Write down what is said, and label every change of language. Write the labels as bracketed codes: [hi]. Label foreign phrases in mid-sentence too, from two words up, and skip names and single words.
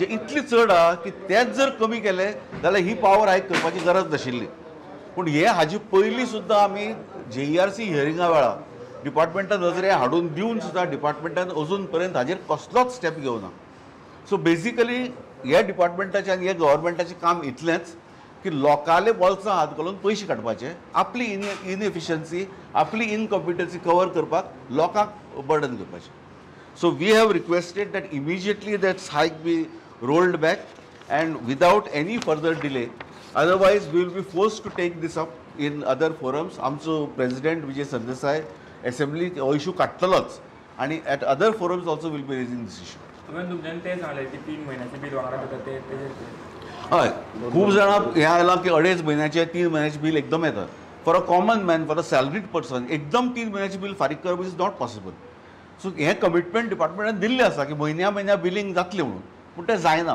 [kok] इतली चड आहा की तेच जर कमी केले जाल्यार ही पावर हायक करपाची गरज नाशिल्ली पूण हे हाजे पयलीं सुद्दां आमी JERC हियरिंगा वेळार डिपार्टमेंटान नजरे हाडून दिवन सुद्दां डिपार्टमेंटान अजून पर्यंत हाजेर कसलोच स्टेप घेवना [en] so basically [kok] ह्या डिपार्टमेंटाचें आनी ह्या गव्हर्मेंटाचें काम इतलेंच की लोकांले बोल्सां हात घालून पयशे काडपाचे, आपली इनएफिशियन्सी, आपली इनकॉम्पिटन्सी कवर करपाक लोकांक बर्डन करपाचें. [en] So we have requested that immediately that hike be rolled back and without any further delay. Otherwise, we will be forced to take this up in other forums. [kok] आमचो president Vijay Sardesai assembly हो issue काडटलोच आणि [en] at other forums also will be raising this issue. [mr] तुम्ही तुमच्यान ते सांगले की 3 महिन्याचे बिल वांगडा देतात ते [kok] हय, खूब जाणां हें आयलां की 2.5 म्हयन्याचें 3 म्हयन्याचें बिल एकदम येता. [en] for a common man, for a salaried person [kok] एकदम 3 म्हयन्याचें बिल फारीक करप [en] is not possible. [kok] सो हें कमिटमेंट डिपार्टमेंटान दिल्लें आसा की म्हयन्या बिलींग जातलें म्हणून, पूण तें जायना.